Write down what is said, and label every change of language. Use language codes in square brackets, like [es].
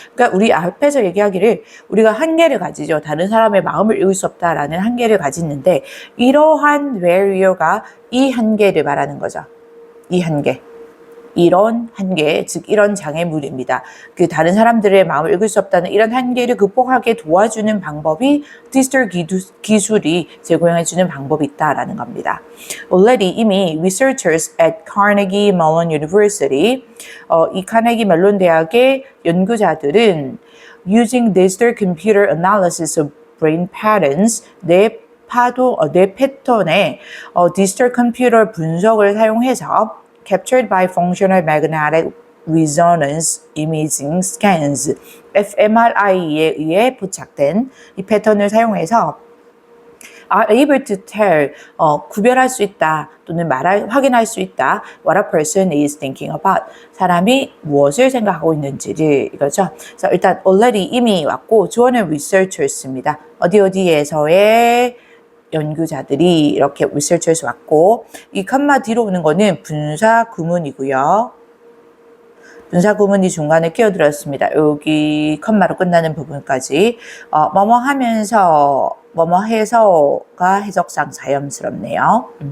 [ko] 그러니까 우리 앞에서 얘기하기를 우리가 한계를 가지죠. 다른 사람의 마음을 읽을 수 없다라는 한계를 가지는데 이러한 barrier가 이 한계를 말하는 거죠. 이 한계. 이런 한계, 즉 이런 장애물입니다. 그 다른 사람들의 마음을 읽을 수 없다는 이런 한계를 극복하게 도와주는 방법이 디지털 기술이 제공해주는 방법이 있다라는 겁니다. [en] Already [ko] 이미 [en] researchers at Carnegie Mellon University, [ko] 이 카네기 멜론 대학의 연구자들은 [en] using digital computer analysis of brain patterns, [ko] 뇌 패턴의 디지털 컴퓨터 분석을 사용해서 [en] captured by functional magnetic resonance imaging scans, [ko] fMRI에 의해 포착된 이 패턴을 사용해서 [en] are able to tell, [ko] 구별할 수 있다 또는 확인할 수 있다 [en] what a person is thinking about, [ko] 사람이 무엇을 생각하고 있는지를 이거죠. 그래서 일단 already 이미 왔고 주어는 researchers입니다. 어디에서의 연구자들이 이렇게 researchers 왔고 이 컴마 뒤로 오는 거는 분사 구문이고요. 분사 구문이 중간에 끼어들었습니다. 여기 컴마로 끝나는 부분까지 뭐뭐 하면서 뭐뭐 해서가 해석상 자연스럽네요.